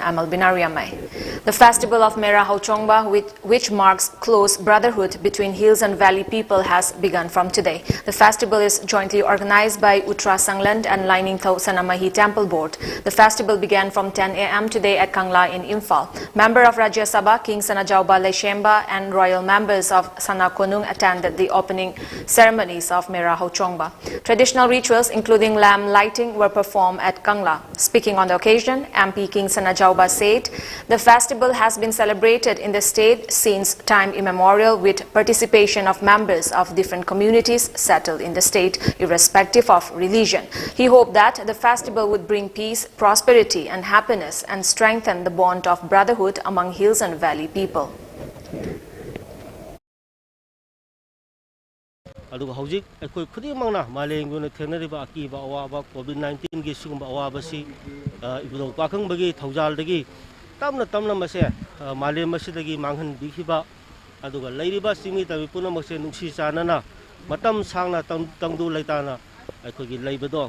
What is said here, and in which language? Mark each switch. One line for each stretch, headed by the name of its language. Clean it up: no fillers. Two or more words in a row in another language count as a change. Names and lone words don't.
English: I'm ALBINA RIAMEI. The festival of Mera Hochongba, which marks close brotherhood between hills and valley people, has begun from today. The festival is jointly organized by Uttra Sangland and Lining Thau Sanamahi Temple Board. The festival began from 10 a.m. today at Kangla in Imphal. Member of Rajya Sabha King Sanajauba Leshemba and royal members of Sana Konung attended the opening ceremonies of Mera Hochongba. Traditional rituals including lamp lighting were performed at Kangla. Speaking on the occasion, MP King Sanajauba said the festival has been celebrated in the state since time immemorial with participation of members of different communities settled in the state, irrespective of religion. He hoped that the festival would bring peace, prosperity and happiness and strengthen the bond of brotherhood among hills and valley people.
Manipuri: ꯑꯗꯨꯒ ꯍꯧꯖꯤꯛ ꯑꯩꯈꯣꯏ ꯈꯨꯗꯤꯡꯃꯛꯅ ꯃꯥꯂꯦꯝꯒꯤ ꯊꯦꯡꯅꯔꯤꯕ ꯑꯀꯤꯕ ꯑꯋꯥꯕ ꯀꯣꯕꯤꯗ-19ꯒꯤ ꯁꯤꯒꯨꯝꯕ ꯑꯋꯥꯕꯁꯤ ꯏꯕꯨꯙꯧ ꯄꯥꯈꯪꯕꯒꯤ ꯊꯧꯖꯥꯜꯗꯒꯤ ꯇꯞꯅ ꯇꯞꯅ ꯃꯁꯦ ꯃꯥꯂꯦꯝ ꯑꯁꯤꯗꯒꯤ ꯃꯥꯡꯍꯟꯕꯤꯈꯤꯕ ꯑꯗꯨꯒ ꯂꯩꯔꯤꯕ ꯆꯤꯡꯃꯤ ꯇꯝꯃꯤ ꯄꯨꯝꯅꯃꯛꯁꯦ ꯅꯨꯡꯁꯤ ꯆꯥꯟꯅꯅ ꯃꯇꯝ ꯁꯥꯡꯅ ꯇꯪꯗꯨ ꯂꯩꯇꯥꯅ ꯑꯩꯈꯣꯏꯒꯤ ꯂꯩꯕꯗꯣ